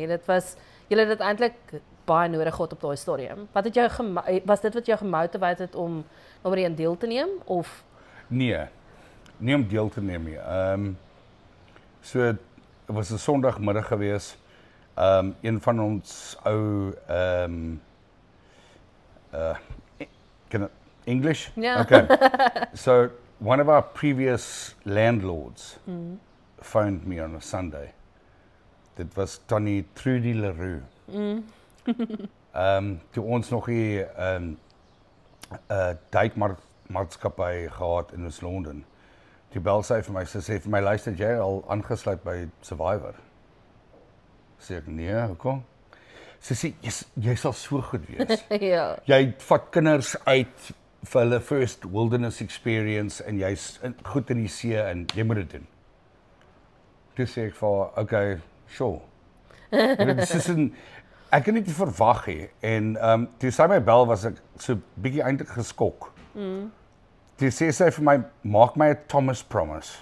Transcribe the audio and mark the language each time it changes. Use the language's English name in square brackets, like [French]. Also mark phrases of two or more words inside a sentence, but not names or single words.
[Afrikaans] Dit was julle het dit eintlik baie nodig gehad op daai stadium. Wat het jou was dit wat jou gemotiveer het om nommer 1 deel te neem of Nee, nie om deel te neem nie. So het was 'n Sondagmiddag gewees. Een van ons ou [English] can I, English? [Afrikaans] Ja. Okay. [English] So one of our previous landlords phoned me on a Sunday. [Afrikaans] Dit was Tannie Trudy Leroux. Toe ons nog hier duikmaatskappy gehad in Londen. Toe bel sy vir my, sy sê vir my, luister jy al aangesluit by Survivor? Sê ek, nee, hoekom? Sy sê, jy sal so goed wees. ja. Jy vat kinders uit vir hulle [English] first wilderness experience [Afrikaans] en jy's goed in die see en jy moet dit doen. Toe sê ek vir haar, [English] okay, sure. [Afrikaans] Dit is ek het nie verwag nie en toe sy my bel was ek so bietjie eintlik geskok. Toe sê sy vir my, maak my 'n Thomas Promise.